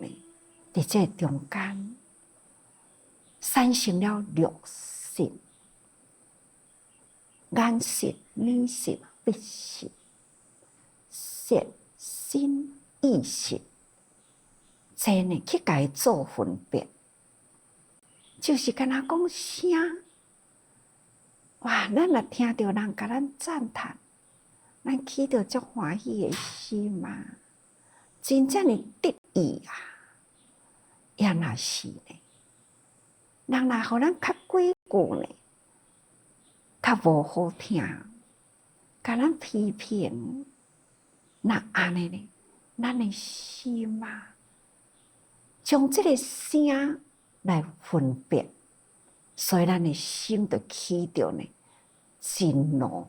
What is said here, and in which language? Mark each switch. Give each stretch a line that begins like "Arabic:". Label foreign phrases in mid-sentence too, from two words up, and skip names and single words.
Min Nan Chinese: 伫这中间，产生了六识：眼识、耳识、鼻识、舌、身、意识，这呢去甲伊做分别，就是敢若讲声。哇！咱若听到人甲咱赞叹，咱起着足欢喜的心嘛，真正的得意啊！也若是呢，人若互咱较几句呢，较无好听，甲咱批评，那安尼呢，咱的心啊，将这个声来分别，所以咱的心就起着呢真怒。